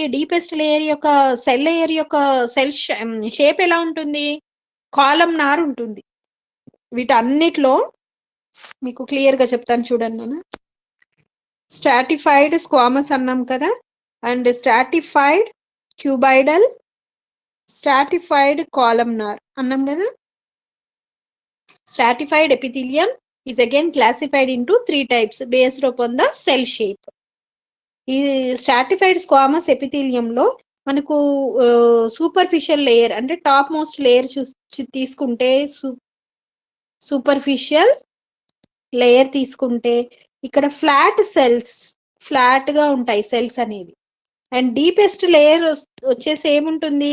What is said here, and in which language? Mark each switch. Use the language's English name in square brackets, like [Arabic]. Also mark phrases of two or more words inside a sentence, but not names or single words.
[English] deepest layer యొక్క cell layer యొక్క cell shape [Telugu] ఎలా ఉంటుంది? కాలమ్నార్ ఉంటుంది. వీటన్నిటిలో మీకు క్లియర్ గా చెప్తాను చూడండి. [English] నేను stratified squamous [Telugu] అన్నాం కదా, [English] and stratified cuboidal, stratified columnar [Telugu] అన్నాం కదా. [English] Stratified epithelium is again classified into 3 types based upon the cell shape. ఈ stratified squamous epithelium [Telugu] లో మనకు [English] superficial layer అంటే top most layer తీసుకుంటే superficial layer [Telugu] తీసుకుంటే ఇక్కడ [English] flat cells, ఫ్లాట్ [Telugu] గా ఉంటాయి [English] సెల్స్ అనేవి. and deepest layer [Telugu] వచ్చేసి ఏముంటుంది?